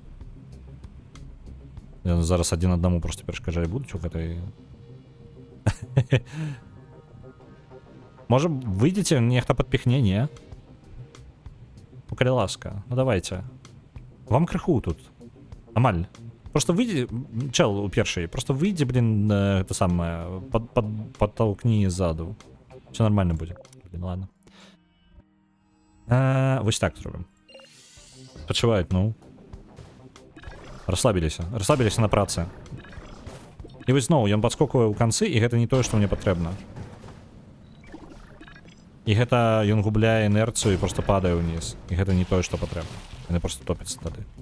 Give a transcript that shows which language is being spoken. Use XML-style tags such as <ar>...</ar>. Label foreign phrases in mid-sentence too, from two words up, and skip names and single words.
<be>Зараз адзін аднаму просто перашкаджае будуць у гэтай... Можа, выйдзеце, нехта падпіхне, не? Ну, калі ласка, ну давайте. Вам крыху тут. Амаль.</be> <ru>Просто выйди,</ru> <be>чел у першай,</be> <ru>просто выйди, блин, это самое, подтолкни сзаду. Все нормально будет. Блин, ладно. Вот так зробим. Подшивают, ну. Расслабились на працы.</ru> <be>І вось зноў, ён падскоквае ў канцы, і гэта не тое, што мне патрэбна. І гэта ён губляе інерцыю і просто падае ўніз. І гэта не тое, што патрэбна. Яны просто топяцца тады.</be>